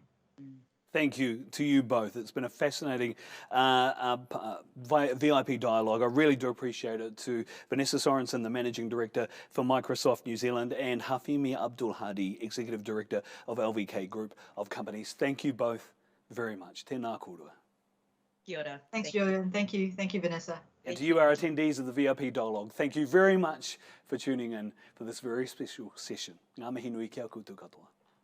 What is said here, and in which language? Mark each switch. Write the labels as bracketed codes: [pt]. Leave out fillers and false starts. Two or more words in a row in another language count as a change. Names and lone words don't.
[en] Thank you to you both. It's been a fascinating VIP dialogue. I really do appreciate it. To Vanessa Sorenson, the Managing Director for Microsoft New Zealand, and Hafimi Abdul Haadii, Executive Director of LVK Group of Companies. Thank you both very much. [mi] Tēnā kōrua. Kia ora. [en] Thanks, Julian. Thank you. Thank you, Vanessa. And to you, our attendees of the VIP dialogue, thank you very much for tuning in for this very special session. [mi] Ngā mihi nui kia koutou katoa.